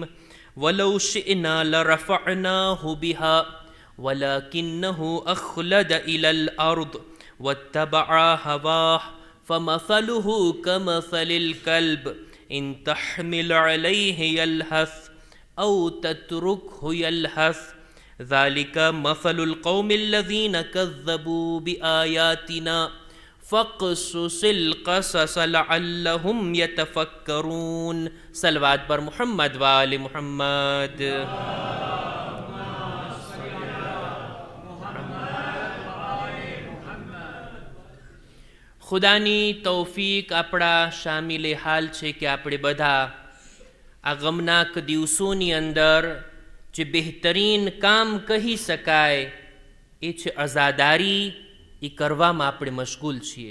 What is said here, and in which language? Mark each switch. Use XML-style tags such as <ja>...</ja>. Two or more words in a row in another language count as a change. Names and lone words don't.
<ar>ولو شئنا لرفعناه بها ولكنه أخلد إلى الأرض واتبع هواه فمثله كمثل الكلب إن تحمل عليه يلهث أو تتركه يلهث، ذلك مثل القوم الذين كذبوا بآياتنا فقصص القصص لعلهم يتفكرون.</ar> <fa>صلوات بر محمد و آل محمد.</fa> <gu>ખુદાની તૌફીક આપણા શામિલે હાલ છે કે આપણે બધા આ ગમનાક દિવસોની અંદર જે બહેતરીન કામ કહી શકાય એ છે અઝાદારી, એ કરવામાં આપણે મશગુલ છીએ.</gu>